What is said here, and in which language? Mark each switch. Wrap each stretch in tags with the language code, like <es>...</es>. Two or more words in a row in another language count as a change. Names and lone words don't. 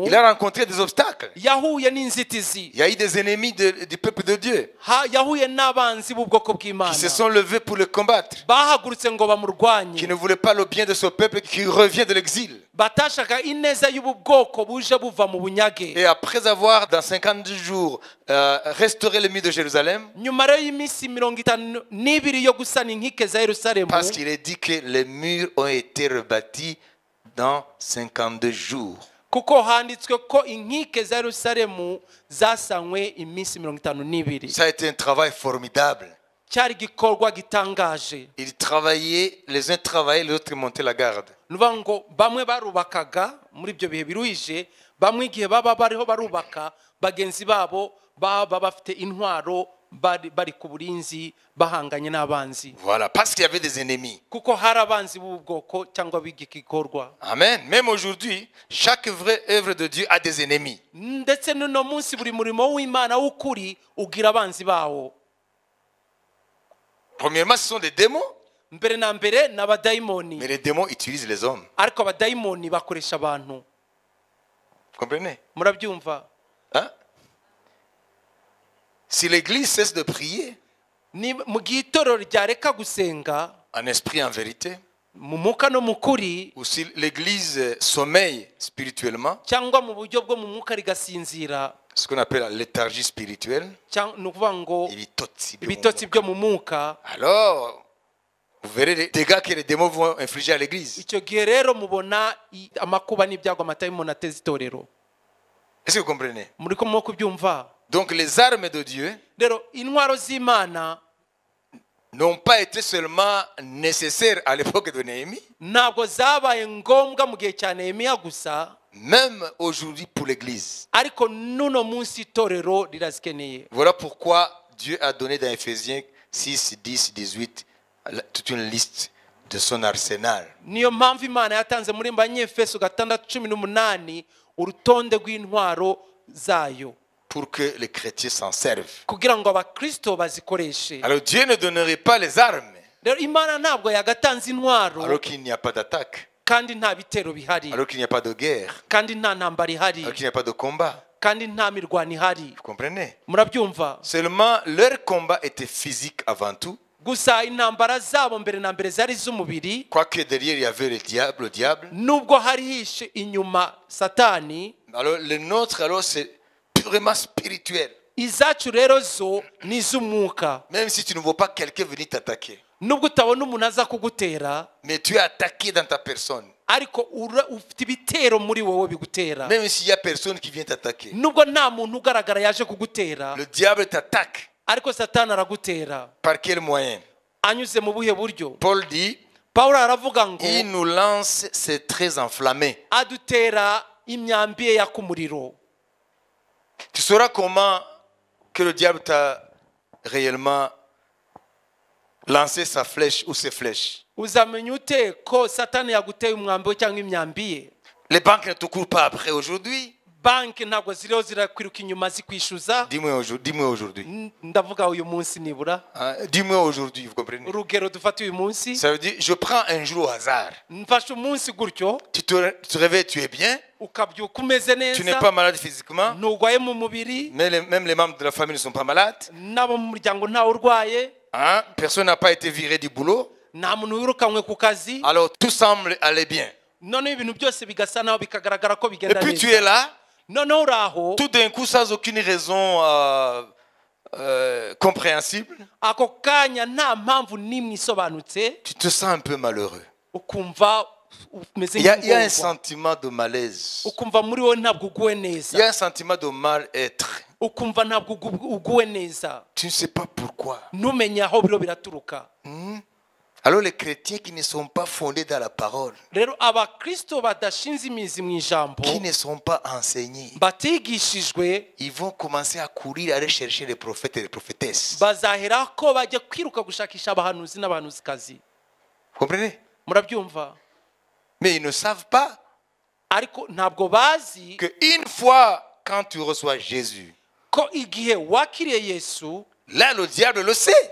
<fr>Il a rencontré des obstacles.</fr> <rw>yahuye n'inzitizi.</rw> <fr>Il y a eu des ennemis du peuple de Dieu</fr> <rw>Yahuye n'abanzi b'ubwoko bw'Imana</rw> <fr>qui se sont levés pour le combattre,</fr> <rw>bahagurutse ngo bamurwanye,</rw> <fr>qui ne voulaient pas le bien de ce peuple qui revient de l'exil.</fr> <rw>batashaka ineza y'ubu bwoko buje buva mu bunyage.</rw> <fr>Et après avoir, dans 52 jours, restauré le mur de Jérusalem,</fr> <rw>Nyuma rero y'iminsi 52 yo gusana inkike za Yerusalemu,</rw> <fr>parce qu'il est dit que les murs ont été rebâtis dans 52 jours.</fr> <rw>kuko handitswe ko inkike za Yerusalemu zasanywe iminsi 52.</rw> <fr>Ça a été un travail formidable.</fr> <rw>Cyari gikorwa gitangaje.</rw> <fr>Ils travaillaient, les uns travaillaient, les autres montaient la garde.</fr> <rw>Nuvuga ngo bamwe barubakaga muri ibyo bihe biruhije, bamwe igihe baba bariho barubaka bagenzi babo baba bafite intwaro bari ku burinzi bahanganye n'abanzi.</rw> <fr>Voilà, parce qu'il y avait des ennemis.</fr> <rw>Kuko hari abanzi b'ubwoko cyangwa b'igikorwa. Amen.</rw> <fr>Même aujourd'hui, chaque vraie œuvre de Dieu a des ennemis.</fr> <rw>Ndetse n'uno munsi buri murimo w'Imana w'ukuri ugira abanzi bawo.</rw> <fr>Premièrement, ce sont des démons.</fr> <rw>Mbere na mbere n'abadayimoni.</rw> <fr>Mais les démons utilisent les hommes.</fr> <rw>Ariko abadayimoni bakoresha abantu.</rw> <fr>Vous comprenez?</fr> <rw>Murabyumva?</rw> <fr>Hein? Si l'église cesse de prier,</fr> <rw>Ni mu gitorero ryareka gusenga</rw> <fr>en esprit, en vérité,</fr> <rw>mu mwuka no mu kuri,</rw> <fr>ou si l'église sommeille spirituellement,</fr> <rw>cyangwa mu buryo bwo mu mwuka rigasinzira,</rw> <fr>ce qu'on appelle la léthargie spirituelle,</fr> <rw>ni ukuvuga ngo ibitotsi ibitotsi byo mu mwuka,</rw> <fr>alors vous verrez les dégâts que les démons vont infliger à l'église.</fr> <rw>icyo gihe rero mubona amakuba n'ibyago amatayimoni ateza itorero.</rw> <fr>Est-ce que vous comprenez?</fr> <rw>Muri ko mwo kubyumva?</rw> <fr>Donc les armes de Dieu</fr> <rw>Rero intwaro z'Imana</rw> <fr>n'ont pas été seulement nécessaires à l'époque de Néhémie,</fr> <rw>ntabwo zabaye ngombwa mu gihe cya Nehemiya gusa,</rw> <fr>même aujourd'hui pour l'église.</fr> <rw>ariko n'uno munsi itorero rirazikeneye.</rw> <fr>Voilà pourquoi Dieu a donné dans Ephésiens 6, 10, 18 toute une liste de son arsenal.</fr> <rw>Niyo mpamvu Imana yatanze muri Banyefeso 6:18 urutonde rw'intwaro zayo,</rw> <fr>pour que les chrétiens s'en servent.</fr> <rw>kugira ngo abakristo bazikoreshe.</rw> <fr>Alors Dieu ne donnerait pas les armes</fr> <rw>Rero Imana ntabwo yagatanze intwaro</rw> <fr>alors qu'il n'y a pas d'attaque,</fr> <rw>kandi nta bitero bihari,</rw> <fr>alors qu'il n'y a pas de guerre,</fr> <rw>kandi nta ntambara ihari,</rw> <fr>alors qu'il n'y a pas de combat.</fr> <rw>kandi nta mirwano ihari.</rw> <fr>Vous comprenez?</fr> <rw>Murabyumva?</rw> <fr>Seulement leur combat était physique avant tout,</fr> <rw>Gusa intambara zabo mbere na mbere zari z'umubiri,</rw> <fr>quoique derrière il y avait le diable.</fr> <rw>nubwo hari hishe inyuma Satani.</rw> <fr>Alors le nôtre, alors c'est purement spirituel.</fr> <rw>Izacu rero zo ni iz'umwuka.</rw> <fr>Même si tu ne vois pas quelqu'un venir t'attaquer,</fr> <rw>Nubwo utabona umuntu aza kugutera,</rw> <fr>mais tu es attaqué dans ta personne.</fr> <rw>ariko ufite ibitero muri wowe bigutera.</rw> <fr>Même s'il n'y a personne qui vient t'attaquer,</fr> <rw>Nubwo nta muntu ugaragara yaje kugutera,</rw> <fr>le diable t'attaque.</fr> <rw>ariko Satani aragutera.</rw> <fr>Par quel moyen?</fr> <rw>Anyuze mu buhe buryo?</rw> <fr>Paul dit,</fr> <rw>Pawulo aravuga ngo</rw> <fr>il nous lance ses traits enflammés.</fr> <rw>adutera imyambi ye yaka umuriro.</rw> <fr>Tu sauras comment que le diable t'a réellement lancé sa flèche ou ses flèches.</fr> <rw>Uzamenya ute ko Satani yaguteye umwambi we cyangwa imyambi ye?</rw> <fr>Les banques ne te courent pas après aujourd'hui.</fr> <rw>Banki ntabwo ziriho zirakwiruka inyuma zikwishyuza.</rw> <fr>Dis-moi aujourd'hui.</fr> <rw>Ndavuga uyu munsi nibura.</rw> <fr>Hein? Dis-moi aujourd'hui, vous comprenez?</fr> <rw>Urugero dufata uyu munsi.</rw> <fr>Ça veut dire, je prends un jour au hasard.</fr> <rw>Mfashe umunsi gutyo,</rw> <fr>Tu te réveilles, tu es bien.</fr> <rw>ukabyuka umeze</rw> <fr>Tu n'es</fr> <rw>neza,</rw> <fr>pas malade physiquement.</fr> <rw>ntugwaye mu mubiri,</rw> <fr>Mais même les membres de la famille ne sont pas malades.</fr> <rw>n'abo mu muryango ntawe urwaye,</rw> <fr>Hein? Personne n'a pas été viré du boulot.</fr> <rw>nta muntu wirukanywe ku kazi.</rw> <fr>Alors tout semble aller bien.</fr> <rw>Noneho ibintu byose bigasa naho bikagaragara ko</rw> <fr>Et</fr> <rw>bigenda</rw> <fr>puis tu es</fr> <rw>neza.</rw> <fr>là,</fr> <rw>Noneho uraho,</rw> <fr>tout d'un coup, sans aucune raison compréhensible,</fr> <rw>ako kanya nta mpamvu n'imwe isobanutse,</rw> <fr>tu te sens un peu malheureux.</fr> <rw>ukumva umeze</rw> <fr>Il y a un</fr> <rw>nk'ingorwa,</rw> <fr>sentiment de malaise.</fr> <rw>ukumva muri wowe ntabwo uguwe</rw> <fr>Il y a</fr> <rw>neza,</rw> <fr>un sentiment de mal-être.</fr> <rw>ukumva ntabwo uguwe neza,</rw> <fr>Tu ne sais pas pourquoi.</fr> <rw>ntumenye aho biro biraturuka.</rw> <fr>Alors les chrétiens qui ne sont pas fondés dans la parole,</fr> <rw>Rero abakristo badashinze imizi mu ijambo,</rw> <fr>qui ne sont pas enseignés,</fr> <rw>batigishijwe,</rw> <fr>ils vont commencer à courir, à aller chercher les prophètes et les prophétesses.</fr> <rw>bazahera ko bajya kwiruka gushakisha abahanuzi n'abahanuzikazi.</rw> <fr>Vous comprenez?</fr> <rw>Murabyumva?</rw> <fr>Mais ils ne savent pas</fr> <rw>Ariko ntabwo bazi</rw> <fr>qu'une fois, quand tu reçois Jésus,</fr> <rw>ko igihe wakiriye Yesu,</rw> <fr>là le diable le sait.</fr>